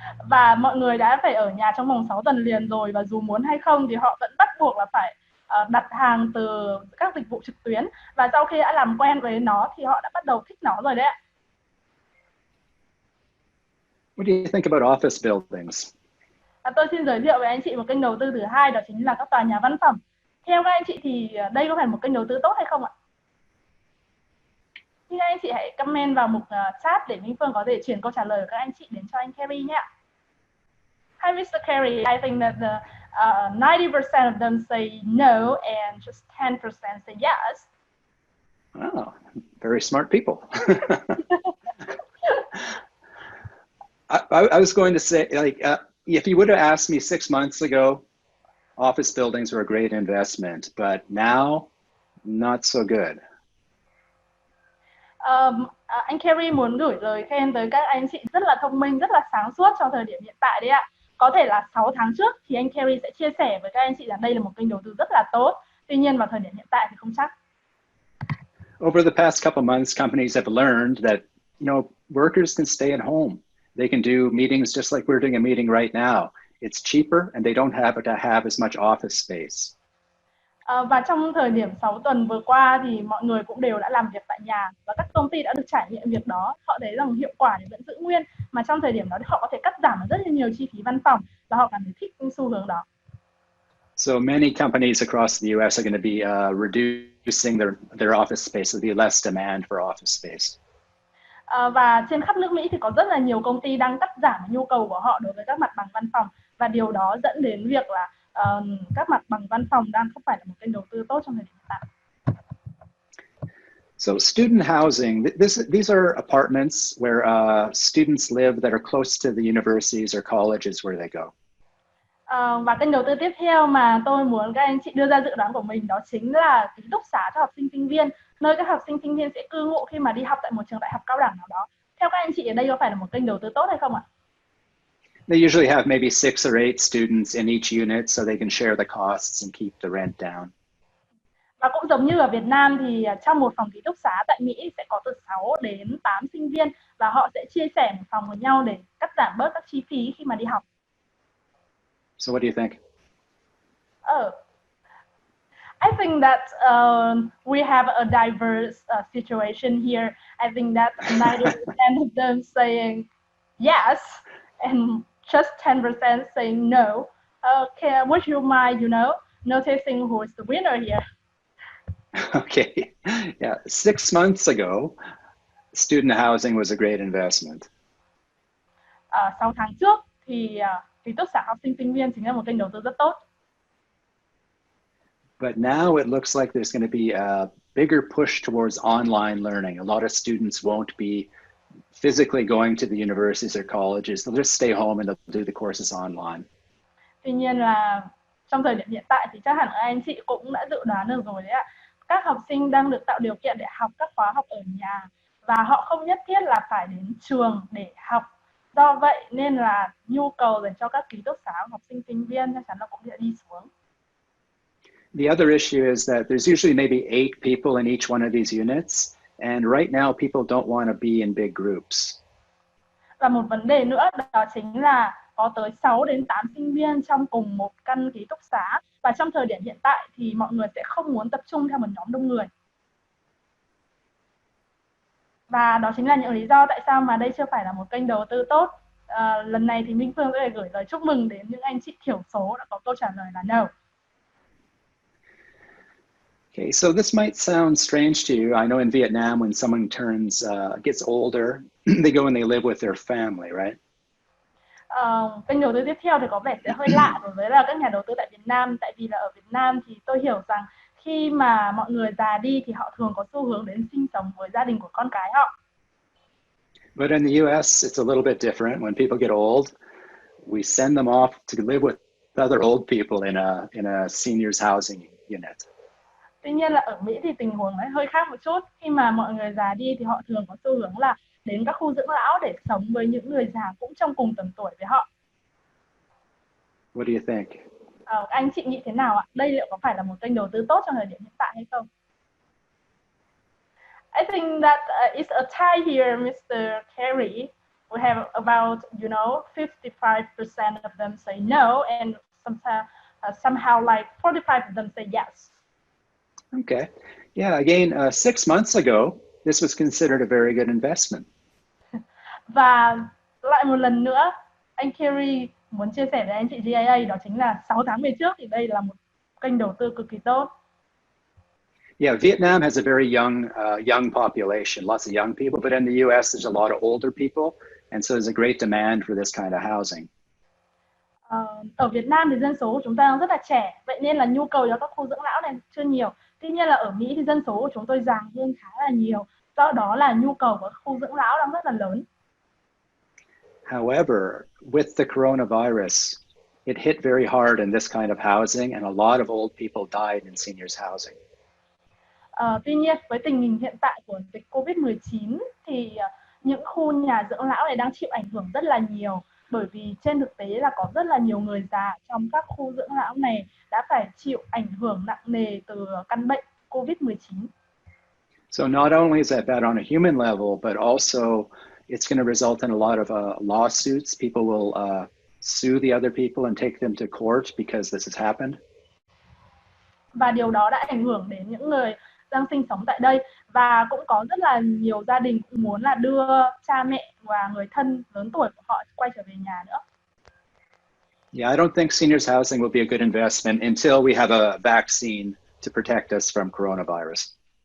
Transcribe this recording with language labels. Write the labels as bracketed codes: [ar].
[vi] Và mọi người đã phải ở nhà trong vòng 6 tuần liền rồi, và dù muốn hay không thì họ vẫn bắt buộc là phải đặt hàng từ các dịch vụ trực tuyến. Và sau khi đã làm quen với nó thì họ đã bắt đầu thích nó rồi đấy ạ. [en] What do you think about office buildings? [vi] Tôi xin giới thiệu với anh chị một kênh đầu tư thứ hai, đó chính là các tòa nhà văn phòng. Theo các anh chị thì đây có phải một kênh đầu tư tốt hay không ạ? Thì các anh chị hãy comment vào mục chat để Minh Phương có thể chuyển câu trả lời của các anh chị đến cho anh Kerry nhé. [en] Hi Mr. Kerry, I think that the 90% of them say no and just 10% say yes. Oh, very smart people. I was going to say, like, if you would have asked me 6 months ago, office buildings were a great investment, but now, not so good. [vi] Anh Kerry muốn gửi lời khen tới các anh chị rất là thông minh, rất là sáng suốt trong thời điểm hiện tại đấy ạ. Có thể là 6 tháng trước thì anh Kerry sẽ chia sẻ với các anh chị rằng đây là một kênh đầu tư rất là tốt. Tuy nhiên vào thời điểm hiện tại thì không chắc. [en] Over the past couple months, companies have learned that, workers can stay at home. They can do meetings just like we're doing a meeting right now. It's cheaper and they don't have to have as much office space. [vi] Và trong thời điểm 6 tuần vừa qua thì mọi người cũng đều đã làm việc tại nhà, và các công ty đã được trải nghiệm việc đó. Họ thấy rằng hiệu quả thì vẫn giữ nguyên, mà trong thời điểm đó thì họ có thể cắt giảm rất là nhiều chi phí văn phòng, và họ cảm thấy thích xu hướng đó. [en] So many companies across the US are going to be reducing their office space. There'll be less demand for office space. [vi] Và trên khắp nước Mỹ thì có rất là nhiều công ty đang cắt giảm nhu cầu của họ đối với các mặt bằng văn phòng, và điều đó dẫn đến việc là các mặt bằng văn phòng đang không phải là một kênh đầu tư tốt trong thời điểm hiện tại. [en] So student housing, these are apartments where students live that are close to the universities or colleges where they go. [vi] Và kênh đầu tư tiếp theo mà tôi muốn các anh chị đưa ra dự đoán của mình đó chính là ký túc xá cho học sinh sinh viên, nơi các học sinh sinh viên sẽ cư ngụ khi mà đi học tại một trường đại học cao đẳng nào đó. Theo các anh chị, ở đây có phải là một kênh đầu tư tốt hay không ạ? [en] They usually have maybe 6 or 8 students in each unit so they can share the costs and keep the rent down. [vi] Và cũng giống như ở Việt Nam thì trong một phòng ký túc xá tại Mỹ sẽ có từ 6 đến 8 sinh viên, và họ sẽ chia sẻ một phòng với nhau để cắt giảm bớt các chi phí khi mà đi học. [en] So what do you think? I think that we have a diverse situation here. I think that 90% of them saying yes and just 10% saying no. Okay, would you mind, noticing who is the winner here? Okay, yeah, 6 months ago, student housing was a great investment. [vi] 6 tháng trước thì ký túc xá học sinh sinh viên chính là một kênh đầu tư rất tốt. [en] But now it looks like there's going to be a bigger push towards online learning. A lot of students won't be physically going to the universities or colleges. They'll just stay home and they'll do the courses online. [vi] Tuy nhiên là trong thời điểm hiện tại thì chắc hẳn anh chị cũng đã dự đoán được rồi đấy ạ. Các học sinh đang được tạo điều kiện để học các khóa học ở nhà, và họ không nhất thiết là phải đến trường để học. Do vậy nên là nhu cầu dành cho các ký túc xá học sinh sinh viên chắc chắn là cũng sẽ đi xuống. The other issue is that there's usually maybe 8 people in each one of these units, and right now people don't want to be in big groups. Và một vấn đề nữa đó chính là có tới 6 đến 8 sinh viên trong cùng một căn ký túc xá, và trong thời điểm hiện tại thì mọi người sẽ không muốn tập trung theo một nhóm đông người. Và đó chính là những lý do tại sao mà đây chưa phải là một kênh đầu tư tốt. Lần này thì Minh Phương sẽ gửi lời chúc mừng đến những anh chị thiểu số đã có câu trả lời là no. [en] Okay, so this might sound strange to you. I know in Vietnam, when someone gets older, they go and they live with their family, right? [vi] Kênh đầu tư tiếp theo thì có vẻ sẽ hơi lạ đối với là các nhà đầu tư tại Việt Nam, tại vì là ở Việt Nam thì tôi hiểu rằng khi mà mọi người già đi thì họ thường có xu hướng đến sinh sống với gia đình của con cái họ. [en] But in the US, it's a little bit different. When people get old, we send them off to live with other old people in a seniors housing unit. [vi] Tuy nhiên là ở Mỹ thì tình huống ấy hơi khác một chút. Khi mà mọi người già đi thì họ thường có xu hướng là đến các khu dưỡng lão để sống với những người già cũng trong cùng tầm tuổi với họ. [en] What do you think? [vi] Anh chị nghĩ thế nào ạ? Đây liệu có phải là một kênh đầu tư tốt trong thời điểm hiện tại hay không? [en] I think that it's a tie here, Mr. Kerry. We have about, 55% of them say no, and somehow like 45 of them say yes. Okay. Yeah, again, 6 months ago, this was considered a very good investment. [vi] Và lại một lần nữa, anh Kerry muốn chia sẻ với anh chị GIA đó chính là 6 tháng về trước thì đây là một kênh đầu tư cực kỳ tốt. [en] Yeah, Vietnam has a very young population, lots of young people, but in the US, there's a lot of older people, and so there's a great demand for this kind of housing. [vi] Ở Việt Nam thì dân số của chúng ta đang rất là trẻ, vậy nên là nhu cầu cho các khu dưỡng lão này chưa nhiều. Tuy nhiên là ở Mỹ thì dân số của chúng tôi già hơn khá là nhiều, do đó là nhu cầu của khu dưỡng lão đang rất là lớn. [en] However, with the coronavirus, it hit very hard in this kind of housing, and a lot of old people died in seniors housing. [vi] Tuy nhiên với tình hình hiện tại của dịch Covid-19 thì những khu nhà dưỡng lão này đang chịu ảnh hưởng rất là nhiều, bởi vì trên thực tế là có rất là nhiều người già trong các khu dưỡng lão này đã phải chịu ảnh hưởng nặng nề từ căn bệnh Covid-19. [en] So not only is that bad on a human level, but also it's going to result in a lot of lawsuits. People will sue the other people and take them to court because this has happened. [vi] Và điều đó đã ảnh hưởng đến những người đang sinh sống tại đây, và cũng có rất là nhiều gia đình cũng muốn là đưa cha mẹ và người thân lớn tuổi của họ quay trở về nhà nữa. [en] Yeah, I don't think seniors housing will be a good investment until we have a vaccine to protect us from coronavirus.